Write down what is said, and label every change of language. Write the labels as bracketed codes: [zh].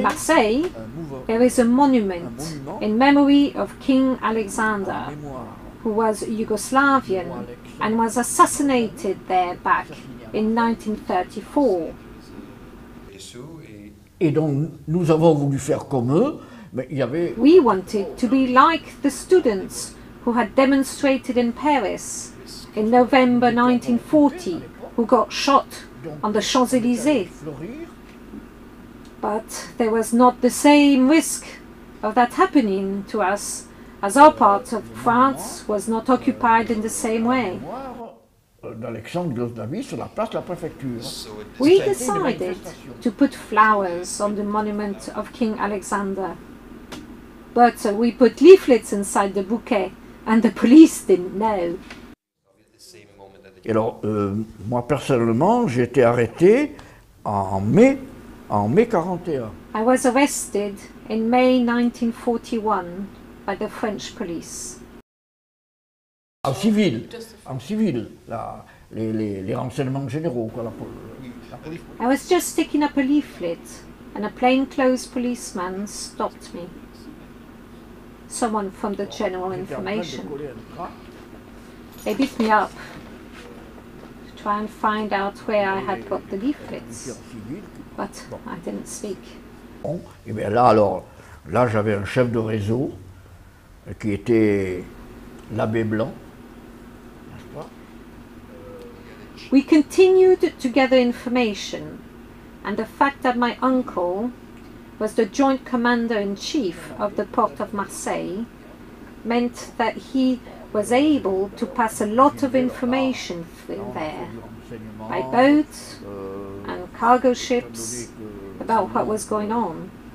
[en] Marseille, there is a monument in memory of King Alexander, who was Yugoslavian and was assassinated there back in 1934. [fr] et donc nous avons voulu faire comme eux, mais il y avait [en] We wanted to be like the students who had demonstrated in Paris in November 1940, who got shot on the Champs-Élysées. [fr] fleurir. [en] But there was not the same risk of that happening to us, as our part of France was not occupied in the same way. [fr] D'Alexandre Grosnavy sur la place de la préfecture. [en] We decided to put flowers on the monument of King Alexander. But we put leaflets inside the bouquet, and the police didn't know. [fr] Et alors, moi personnellement, j'ai été arrêté en mai 41. [en] I was arrested in May 1941 by the French police. [fr] En civil, les renseignements généraux, quoi, la police. [en] I was just sticking up a leaflet, and a plainclothes policeman stopped me. Someone from the General Information. They beat me up to try and find out where I had got the leaflets, but I didn't speak. [fr] Bon, et bien là j'avais un chef de réseau qui était l'abbé Blanc, n'est-ce pas? [en] We continued to gather information, and the fact that my uncle was the joint commander-in-chief of the port of Marseille meant that he was able to pass a lot of information through there, by boat and cargo ships, about what was going on.